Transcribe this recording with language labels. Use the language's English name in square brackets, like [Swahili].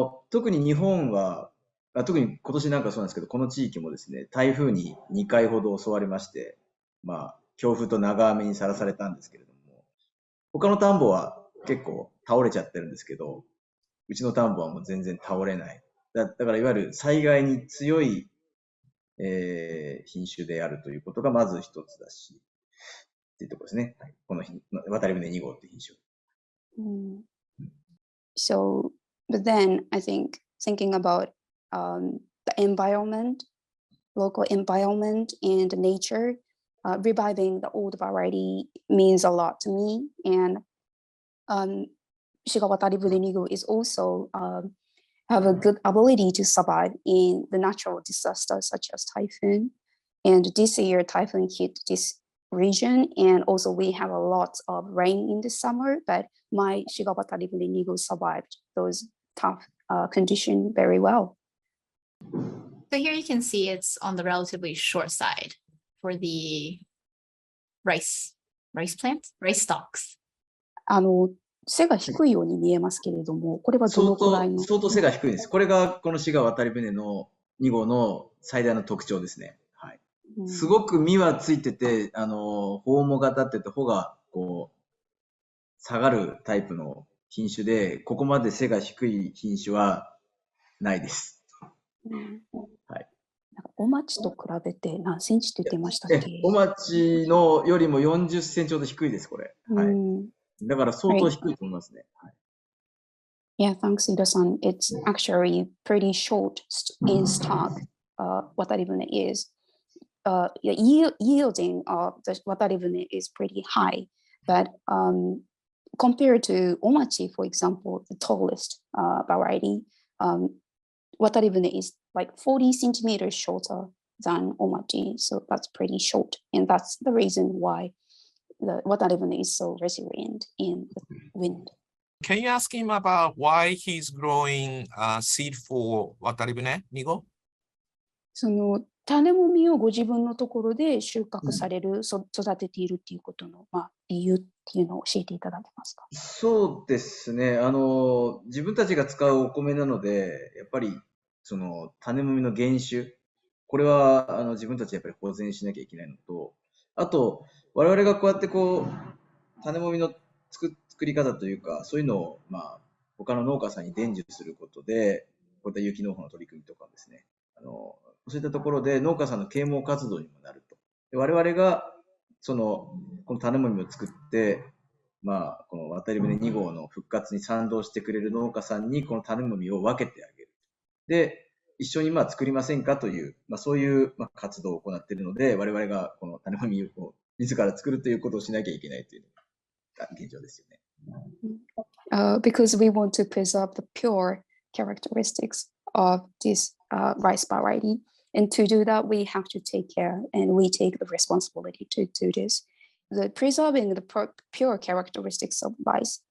[Japanese] 特に日本は、特に今年なんかそうなんですけど、この地域もですね、台風に2回ほど襲われまして、強風と長雨にさらされたんですけれども、他の田んぼは結構倒れちゃってるんですけど、うちの田んぼはもう全然倒れない。だからいわゆる災害に強い、品種であるということがまず一つだし、っていうところですね。はい、この渡り船2号っていう品種。 [English] So, but then I think thinking about the environment, local environment and nature, reviving the old variety means a lot to me. And Shiga Wataribune Nigo is also have a good ability to survive in the natural disasters such as typhoon. And this year, typhoon hit this region, and also we have a lot of rain in the summer, but my Shiga Wataribune Nigo survived those tough conditions very well. So here you can see it's on the relatively short side for the rice stalks. [Japanese] 背が低いように見えますけれども、これはどのくらいの？相当背が低いです。これがこの滋賀渡り船の2号の最大の特徴ですね。はい。すごく実はついてて、穂もが立ってて、穂が下がるタイプの品種で、ここまで背が低い品種はないです。はい。お町と比べて何センチって言ってましたっけ？お町のよりも40センチほど低いです、これ。はい。だから相当低いと思いますね。はい。 [English] Yeah, thanks, Ida-san. It's actually pretty short in stock. Wataribune is yielding of the Wataribune is pretty high, but compared to Omachi, for example, the tallest variety, Wataribune is like 40 centimeters shorter than Omachi, so that's pretty short, and that's the reason why the Wataribune is so resilient in the wind. Can you ask him about why he's growing seed for Wataribune Nigo? [Japanese] その種もみをご自分のところで収穫される、育てているっていうことの、理由っていうのを教えていただけますか？そうですね。自分たちが使うお米なので、やっぱりその種もみの原種、これは自分たちやっぱり保全しなきゃいけないのと、あと我々がこうやって種もみの作り方というか、そういうのを他の農家さんに伝授することで、こういった有機農法の取り組みとかですね、そういったところで農家さんの啓蒙活動にもなると。で我々がこの種もみを作って、この渡り船2号の復活に賛同してくれる農家さんにこの種もみを分けてあげる。で、一緒に作りませんかという、そういう活動を行っているので、我々がこの種もみを自ら作るということをしなきゃいけないというのが現状ですよね。 [English] Because we want to preserve the pure characteristics of this rice variety. And to do that, we have to take care, and we take the responsibility to do this. The preserving the pure characteristics of rice.